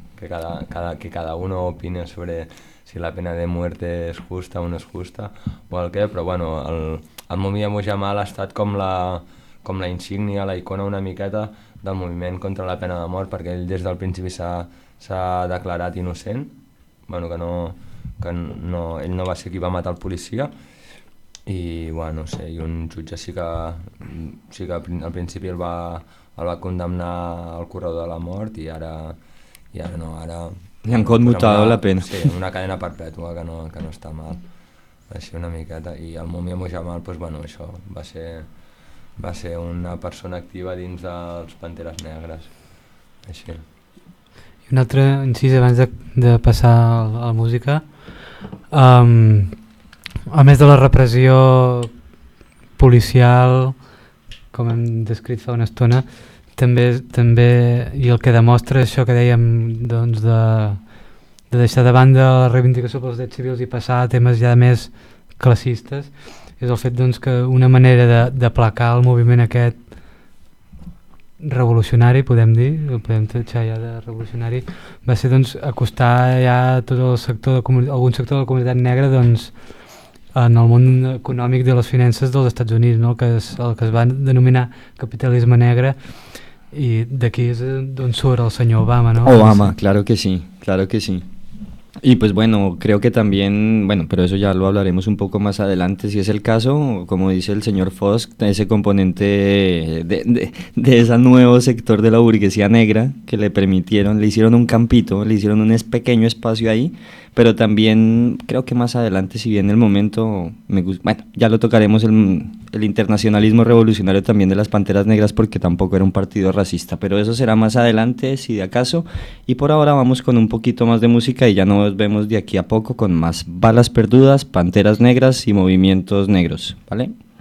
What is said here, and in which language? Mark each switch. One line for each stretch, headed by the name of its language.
Spanish: Que cada uno opine sobre si la pena de muerte es justa o no es justa o el que,
Catalan: però bueno, el Mumia Abu-Jamal ha estat com la insígnia, la icona una miqueta del moviment contra la pena de mort, perquè ell des del principi s'ha declarat innocent, bueno, que no, ell no va ser qui va matar el policia, i bueno, no sé, i un jutge sí que al principi el va condemnar al corredor de la mort i ara... I ara no, ara...
Spanish: Li han conmutado la pena.
Catalan: Sí, una cadena perpètua que no està mal. Així una miqueta. I el Mumia Abu-Jamal, doncs, bueno, això va ser una persona activa dins dels Panteres Negres. Així. I un altre incís abans de passar a la música. A més de la repressió policial, com hem descrit fa una estona, també, i el que demostra és això que dèiem, doncs, de deixar de banda la reivindicació pels drets civils i passar a temes ja més classistes, és el fet, doncs, que una manera d'aplacar el moviment aquest revolucionari, podem dir, el podem tachar ja de revolucionari, va ser, doncs, acostar ja tot el sector, algun sector de la comunitat negra, doncs, en el món econòmic de les finances dels Estats Units, no? el que es va denominar capitalisme negre, i d'aquí és d'on surt el senyor Obama, no?
Spanish: Obama, claro que sí, claro que sí. Y pues bueno, creo que también, bueno, pero eso ya lo hablaremos un poco más adelante, si es el caso, como dice el señor Fosk, ese componente de ese nuevo sector de la burguesía negra que le hicieron un campito, le hicieron un pequeño espacio ahí, pero también creo que más adelante, si bien el momento, bueno, ya lo tocaremos, el internacionalismo revolucionario también de las Panteras Negras, porque tampoco era un partido racista, pero eso será más adelante, si de acaso, y por ahora vamos con un poquito más de música y ya nos vemos de aquí a poco con más Balas Perdudas, Panteras Negras y Movimientos Negros, ¿vale?